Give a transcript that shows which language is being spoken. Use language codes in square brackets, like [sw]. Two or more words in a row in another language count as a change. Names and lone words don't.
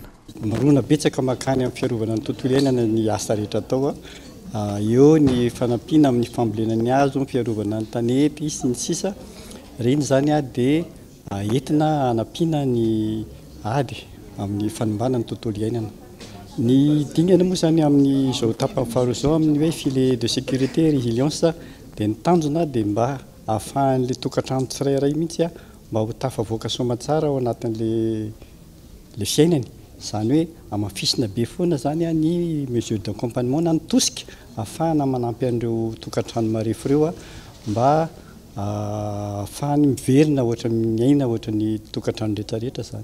[mg] Marona betsaka makany amin'ny fiarovana ny tontolo iainana ny asa rehetra atao eo ny fanampiana amin'ny fambolena ny hazo, ny fiarovana ny tanety sy ny sisa reny zany dia entina hanampiana ny ady amin'ny fanombana ny tontolo iainana. Ny dingana moa zany amin'ny zao tapany faharoa zao amin'ny hoe [fr] filet de sécurité résilience [mg] dia ny tanjona dia mba ahafahan'le tokantrano tsirairay mihitsy mba ho tafavoaka somatsara ao anatin'le fiainany. Zany hoe amafisina be foana zany ny [fr] mesure d'accompagnement [mg] na ny tosika ahafahana manampy an'ireo tokantrano marefo ireo mba ahafahany miverina ohatra miaina ohatra ny tokantrano rehetrarehetra zany.